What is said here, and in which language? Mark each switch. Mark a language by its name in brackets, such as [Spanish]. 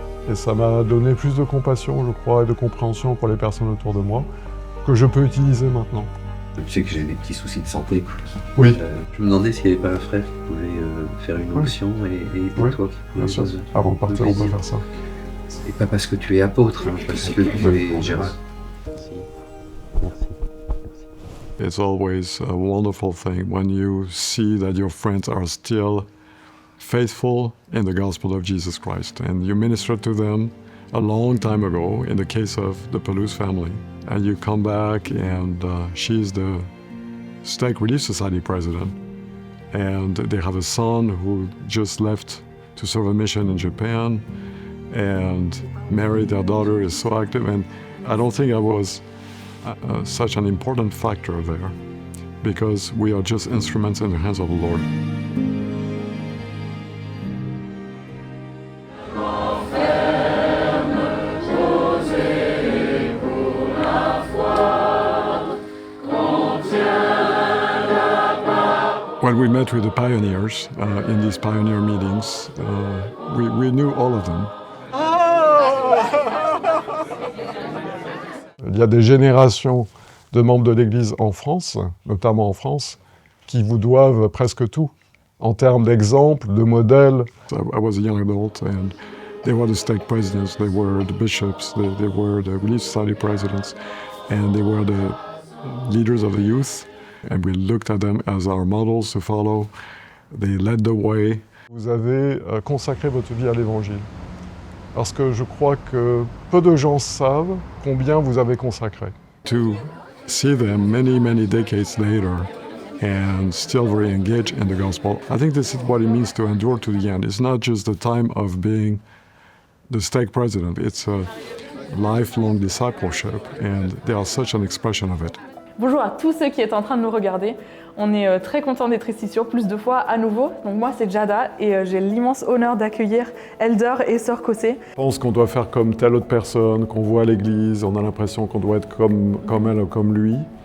[French] Et ça m'a donné plus de compassion, je crois, et de compréhension pour les personnes autour de moi, que je peux utiliser maintenant. Je sais que j'ai des petits soucis de santé. Oui. Je me demandais s'il n'y avait pas un frère qui pouvait faire une onction et Oui, toi qui bien sûr. Avant de partir, on peut faire ça. Et pas parce que tu es apôtre, hein, parce que tu es Gérard. Merci. Merci. [English] It's always a wonderful thing when you see that your friends are still faithful in the gospel of Jesus Christ. And you ministered to them a long time ago in the case of the Pelouse family. And you come back and she's the Stake Relief Society president. And they have a son who just left to serve a mission in Japan and married. Their daughter is so active. And I don't think I was such an important factor there because we are just instruments in the hands of the Lord. When we met with the pioneers in these pioneer meetings, we knew all of them. [French] Il y a des générations de membres de l'Église en France, notamment en France, qui vous doivent presque tout, en termes d'exemples, de modèles. [English] I was a young adult and they were the stake presidents, they were the bishops, they were the Relief Society presidents, and they were the leaders of the youth. And we looked at them as our models to follow. They led the way. [French] Vous avez consacré votre vie à l'Évangile. Parce que je crois que peu de gens savent combien vous avez consacré. [English] To see them many, many decades later and still very engaged in the gospel, I think this is what it means to endure to the end. It's not just the time of being the stake president. It's a lifelong discipleship, and they are such an expression of it. [French] Bonjour à tous ceux qui êtes en train de nous regarder. On est très contents d'être ici sur Plus de foi à nouveau. Donc moi c'est Jada et j'ai l'immense honneur d'accueillir Elder et Sœur Cossé. Je pense qu'on doit faire comme telle autre personne qu'on voit à l'église, on a l'impression qu'on doit être comme elle ou comme lui.